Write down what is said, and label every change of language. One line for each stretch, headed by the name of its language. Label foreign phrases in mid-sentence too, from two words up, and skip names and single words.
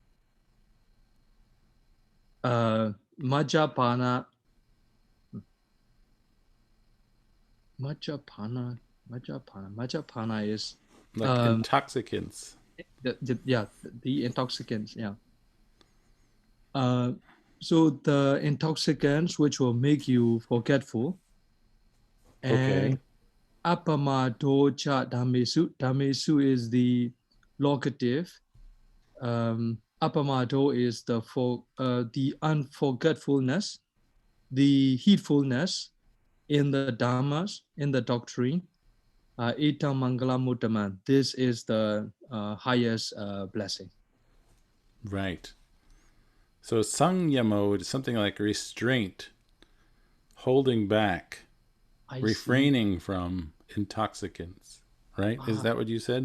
English: Majjapana is like intoxicants. The intoxicants. Yeah. So the intoxicants which will make you forgetful.
Pali: And Appamado cha dhammesu.
English: Dhammesu is the locative. Appamado is the unforgetfulness, the heedfulness in the dhammas, in the doctrine.
Pali: Etam mangala muttaman.
English: This is the highest blessing. Right. So sangyamo is something like restraint, holding back, refraining from intoxicants. Right? Is that what you said?